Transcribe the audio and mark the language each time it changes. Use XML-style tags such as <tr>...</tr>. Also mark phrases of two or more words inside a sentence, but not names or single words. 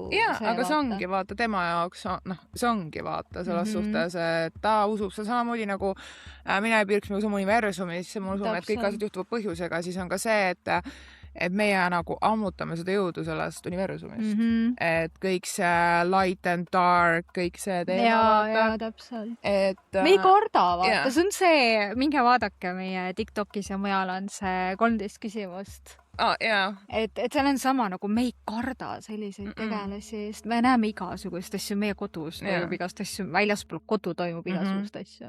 <et>aga see ongi, vaata, tema jaoks see ongi, vaata, selles suhtes, et ta usub seda samamoodi nagu mina ei pirks, me usume universumis, ma usun, et kõik asjad juhtuvad põhjusega, siis on ka see, et meie nagu ammutame seda jõudu sellest universumist. Et kõik see</et> <en>light and dark,</en> <et>kõik see teema. Ja, täpselt. Me ei karda, vaata. See on see, minge vaadake meie TikTokis ja mujal on see 13 küsimust. Et seal on sama, nagu me ei karda selliseid tegelasi, sest me näeme igasugust asju, meie kodus toimub igast asju, väljaspool kodu toimub igasugust asju.</et>